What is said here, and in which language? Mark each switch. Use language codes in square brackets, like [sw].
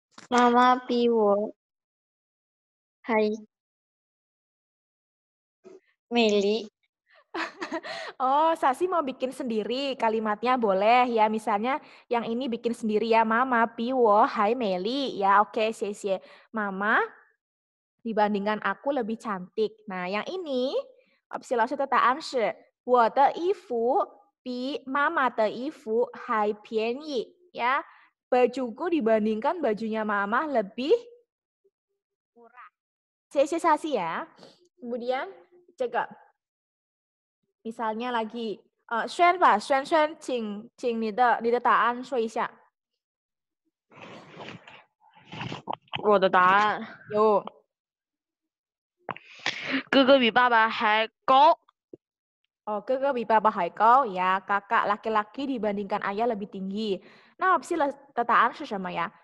[zh] Mama 比我还美丽. [id] Oh, Sasi mau bikin sendiri kalimatnya boleh ya. Misalnya yang ini bikin sendiri ya. [zh] Mama pi wo hai meli. [id] Ya oke, xie. Mama dibandingkan aku lebih cantik. Nah, yang ini [zh] opsi 老师的答案是我的衣服比妈妈的衣服还便宜 ya. [id] Bajuku dibandingkan bajunya mama lebih murah. Xie Sasi ya. Kemudian cek misalnya lagi [zh] 轩吧，轩，请你的答案说一下。我的答案，有。哥哥比爸爸还高。 [id] Oh, [zh] 哥哥比爸爸还高 [id] ya, kakak laki-laki dibandingkan ayah lebih tinggi. [zh] Nah, opsi 的答案是什么呀？